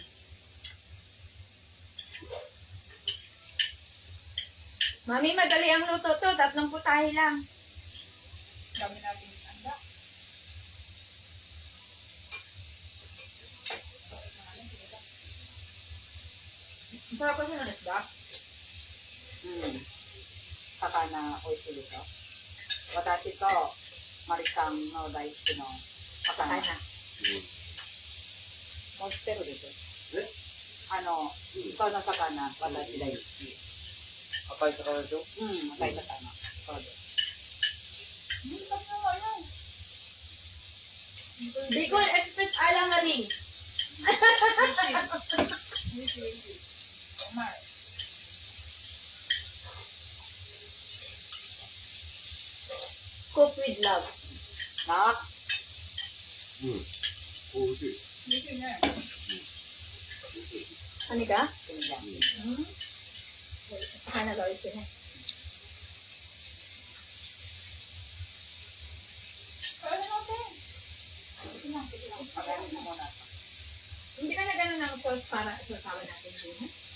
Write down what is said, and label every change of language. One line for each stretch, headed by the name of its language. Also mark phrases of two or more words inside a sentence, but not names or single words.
Filipino: Mami, madali ang luto to. 3 putahe lang. Dami natin handa. Sarap kasi ng isda.
Japanese: 魚美味しいでしょ。私とマリさんの大好きの魚. Sakana. もう知ってるでしょ。えこの魚、私大好き。赤い魚でしょ赤い魚。そうです。
Filipino: Bicol Express Alang-aling.
English: Cook with love. な、
Japanese: 美味しい。
Filipino: Ano ka? sinigang. Sakana daw ito na. Pagayin mo muna. Hindi ka na gano'n ng sauce para sasawa natin din, ha?